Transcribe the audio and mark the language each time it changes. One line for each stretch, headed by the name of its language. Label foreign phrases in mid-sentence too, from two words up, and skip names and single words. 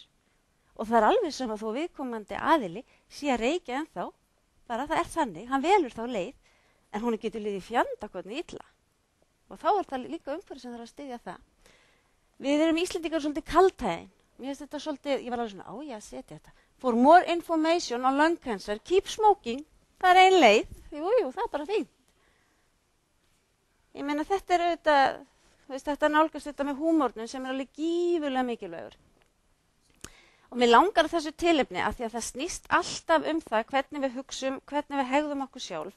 Icelandic: Og það er alveg sem að þó viðkomandi aðili sé að reykja ennþá. Bara það er þannig, hann velur þá leið, en hún getur liðið fjandakotni illa. Og þá er það líka umhverfið sem þarf að styðja það. Við erum Íslendingar svolítið kaldhæðin. Mér finnst þetta svolítið, ég var alveg svona, ég að setja þetta.
English: For more information on lung cancer, keep smoking.
Icelandic: Það er ein leið. Jú, það er bara fínt. Ég meina þetta er auðvitað, þetta nálgast þetta með húmórnum sem er alveg gífurlega mikilvægur. Og mér langar að þessu tilefni af því að það snýst alltaf það hvernig við hugsum, hvernig við hegðum okkur sjálf.